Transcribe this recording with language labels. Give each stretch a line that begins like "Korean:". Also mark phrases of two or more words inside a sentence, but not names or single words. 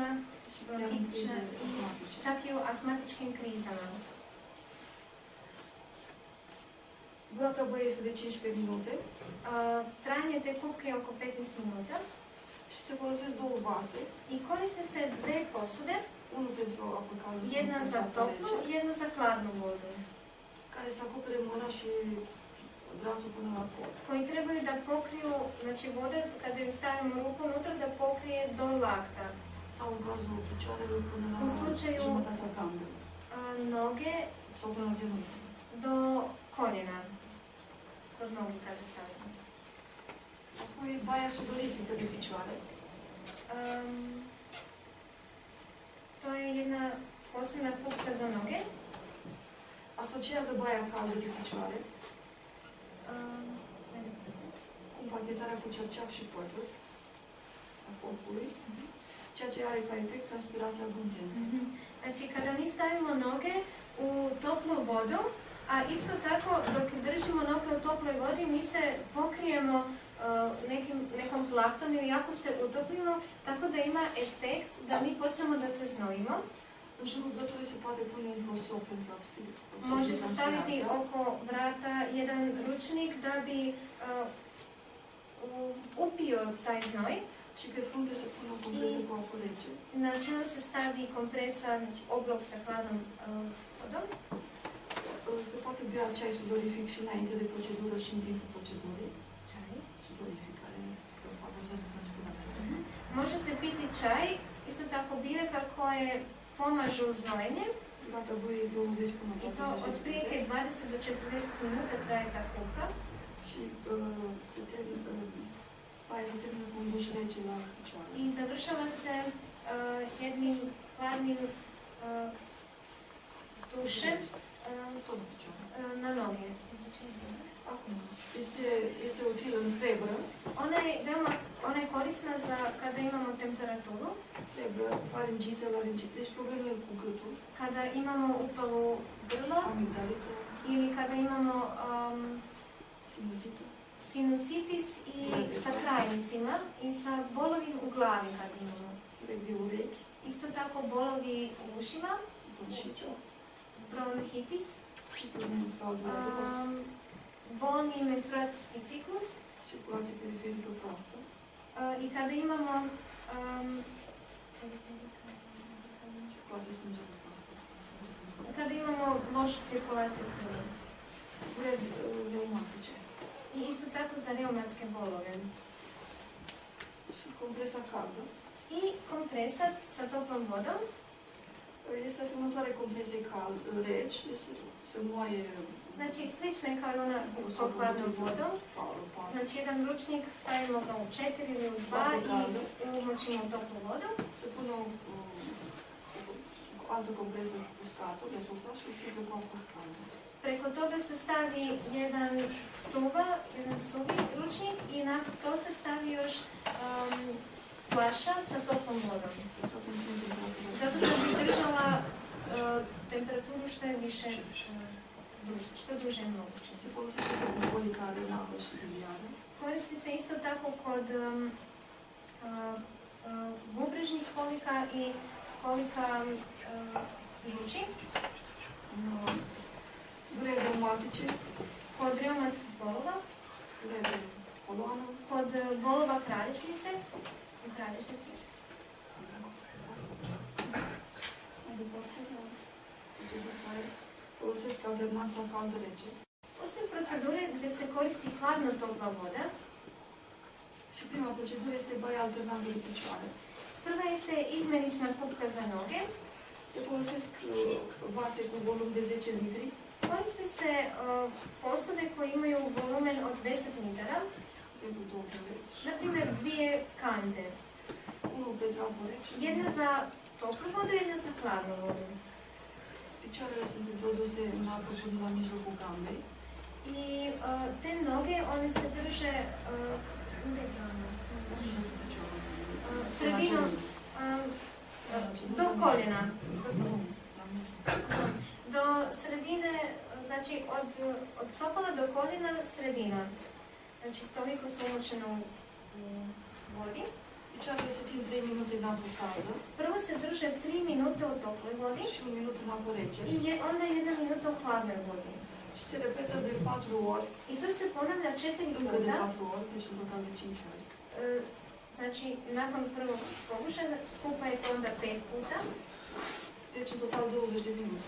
Romanian: și chiar în crize astmatice.
Croatian: čak i u astmatičkim krizama.
Romanian: Durata băie este de 15 minute
Croatian: Trajanje te kupke je oko 15 minuta
Romanian: și se folosesc două vase,
Croatian: i koriste se dve posude,
Romanian: unul pentru apă caldă și
Croatian: jedna
Romanian: unul
Croatian: za
Romanian: pentru apă
Croatian: toplu
Romanian: rece,
Croatian: i jedna za hladnu vodu,
Romanian: care să acopere mâna și brațul până la cot.
Croatian: koji trebaju da pokriju, znači voda kada ju stavimo ruku unutra da pokrije do lakta,
Romanian: Sau în cazul picioarelor până la
Croatian: În slučaju-
Romanian: jumătatea gambei
Croatian: noge
Romanian: sau până la genunchi.
Croatian: do koljena, kod nogi kada stavimo.
Romanian: Apoi baia sudorifică de picioare.
Croatian: To je jedna posebna kupka za noge.
Romanian: Asociază baia caldă de picioare cu împachetarea cu cerceaf și pături a corpului, ceea ce are ca efect transpirația abundentă.
Croatian: Znači, kada mi stavimo noge u toplu vodu, a isto tako dok držimo noge u toploj vodi, mi se pokrijemo nekom plaktom ili jako se utopimo, tako da ima efekt da mi počnemo da se znojimo.
Romanian: În jurul gâtului se poate pune un prosop pentru a
Croatian: Može se staviti oko vrata jedan ručnik da bi upio taj znoj.
Romanian: Și pe frunte se pune o compresă cu apă rece.
Croatian: Na čelo se stavi kompresa, znači oblog sa hladnom vodom.
Romanian: Se poate bea ceai sudorific și înainte de procedură și în timpul procedurii.
Croatian: Čaj.
Romanian: Sudorific, care favorizează transpirația.
Croatian: Može se piti čaj, isto tako biljaka koje pomažu znojenje.
Romanian: Durata băie 20 până
Croatian: I
Romanian: la
Croatian: to
Romanian: 40 de
Croatian: otprilike
Romanian: minute.
Croatian: 20 do 40 minuta traje ta kupka.
Romanian: Și baia se termină cu un duș rece la picioare.
Croatian: I završava se jednim hladnim dušem
Romanian: Tot la picioare.
Croatian: na noge.
Romanian: Acum, este utilă în febră.
Croatian: Ona je korisna za kada imamo temperaturu,
Romanian: Febră, faringită, laringită. Deci probleme cu gâtul,
Croatian: kada imamo upalu grlo
Romanian: amigdalită,
Croatian: ili kada imamo
Romanian: sinuzită.
Croatian: sinusitis i sa krajnicima i sa bolovim u glavi kad imamo.
Romanian: Urec de urechi,
Croatian: Isto tako bolovi u ušima,
Romanian: bronșită,
Croatian: bronhitis,
Romanian: ciclul menstrual dureros,
Croatian: bolni menstruacijski ciklus
Romanian: circulație periferică proastă,
Croatian: i kada imamo
Romanian: circulație sângelui proastă.
Croatian: kada imamo lošu cirkulaciju krvi.
Romanian: Dureri reumatice.
Croatian: I isto tako za reumatske bolove.
Romanian: Și compresa caldă
Croatian: I kompresa sa toplom vodom.
Romanian: este asemănătoare compresei reci, se moaie
Croatian: Znači, slična je kao i ona pod hladnom vodom. Znači, jedan ručnik stavimo ga u 4 ili u 2 i umočimo u toplu vodu.
Romanian: se pune o altă compresă uscată deasupra și strigă cu apă caldă.
Croatian: Preko toga se stavi jedan suvi ručnik i nakon to se stavi još flaša sa toplom vodom. Zato da bi držala temperaturu što je više, što duže je moguće.
Romanian: Se folosește pentru colica renală și biliară.
Croatian: Koristi se isto tako kod bubrežnih kolika i kolika žuči,
Romanian: Dureri reumatice,
Croatian: kod reumatskih bolova,
Romanian: dureri de coloană,
Croatian: kod bolova kralježnice, u kralježnici.
Romanian: mai departe, la proceduri care folosesc alternanța caldă-rece.
Croatian: Postoje procedure gdje se koristi hladno topla voda.
Romanian: Și prima procedură este baia alternantă de picioare.
Croatian: Prva este izmenična kupka za noge.
Romanian: Se folosesc vase cu volum de 10 litri,
Croatian: Koriste se posude koje imaju volumen od 10 litara,
Romanian: pentru două creveți.
Croatian: na primjer dvije kante.
Romanian: Unul pentru apă rece.
Croatian: Jedna za toplu vodu, jedna za hladnu vodu.
Romanian: Picioarele sunt introduse în apă până la mijlocul gambei.
Croatian: I te noge, one se drže gdje je gamba? Sredinom, do koljena. Do sredine, znači od stopala do koljena sredina. Znači toliko su umočene u vodi.
Romanian: Picioarele se țin 3 minute în apă caldă
Croatian: Prvo se drže 3 minute u toploj vodi
Romanian: și 1 minut în apă rece.
Croatian: i onda 1 minuta u hladnoj vodi.
Romanian: Și se repetă de 4 ori,
Croatian: I to se ponavlja 4
Romanian: încă de
Croatian: puta.
Romanian: 4 ori, deci în total de 5 ori.
Croatian: Znači, nakon prvog pokušaja skupa je to onda 5 puta.
Romanian: Deci în total 20 de minute.